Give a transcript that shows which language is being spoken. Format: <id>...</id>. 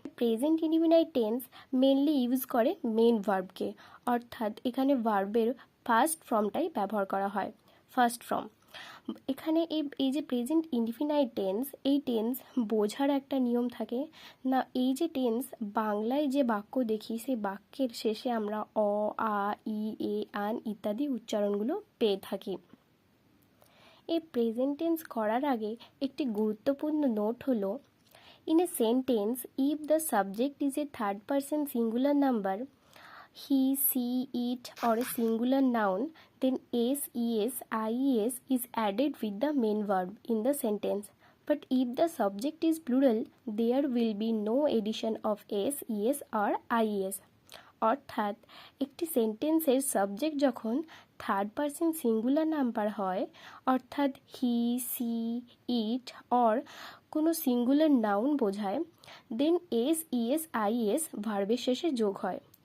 <bn>Present indefinite tense mainly use করে main ভার্বকে, অর্থাৎ এখানে ভার্বের ফার্স্ট ফর্মটাই ব্যবহার করা হয়, ফার্স্ট ফর্ম। এখানে এই যে প্রেজেন্ট ইনডিফিনাইট টেন্স, এই টেন্স বোঝার একটা নিয়ম থাকে না। এই যে টেন্স বাংলায় যে বাক্য দেখি সেই বাক্যের শেষে আমরা অ, আ, ই, এ, আন ইত্যাদি উচ্চারণগুলো পেয়ে থাকি। এই প্রেজেন্ট টেন্স করার আগে একটি গুরুত্বপূর্ণ নোট হলো,</bn> <en>in a sentence if the subject is a third person singular number, he, she, it or a singular noun, then s, es, ies is added with the main verb in the sentence. But if the subject is plural, there will be no addition of s, es or ies.</en> <bn>অর্থাৎ একটি সেন্টেন্সের subject যখন third person singular number হয়, অর্থাৎ হি, C, it or কোনো singular noun বোঝায়, দেন S, ES, is ভার্বের শেষে যোগ হয়।</bn>